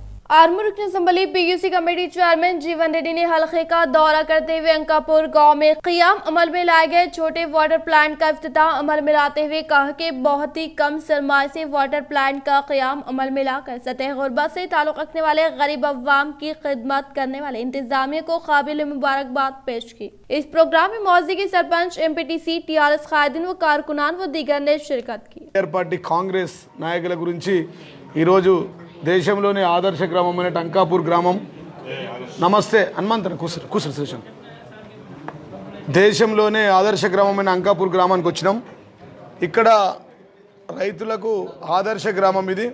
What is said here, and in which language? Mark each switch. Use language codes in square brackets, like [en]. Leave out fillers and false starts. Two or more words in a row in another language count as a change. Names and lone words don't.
[ur] آرمور رکن اسمبلی PUC [en] committee chairman [ur] جیون ریڈی نے حلقے کا دورہ کرتے ہوئے انکاپور گاؤں میں قیام عمل میں لائے گئے چھوٹے [en] water plant [ur] کا افتتاح عمل میں لاتے ہوئے کہا کہ بہت ہی کم سرمایہ سے [en] water plant [ur] کا قیام عمل میں لا کر سطح غربت سے تعلق رکھنے والے غریب عوام کی خدمت کرنے والے انتظامیہ کو قابل مبارکباد پیش کی۔ اس پروگرام میں موضوع کے سرپنچ MPTC TRS قائدین و کارکنان و دیگر نے شرکت کی۔ [te] పార్టీ కాంగ్రెస్ నాయకుల గురించి ఈరోజు దేశంలోనే ఆదర్శ గ్రామమైన అంకాపూర్ గ్రామం నమస్తే హనుమంతన కూర్చొని శేషం దేశంలోనే ఆదర్శ గ్రామమైన అంకాపూర్ గ్రామానికి వచ్చినాం। ఇక్కడ రైతులకు ఆదర్శ గ్రామం ఇది।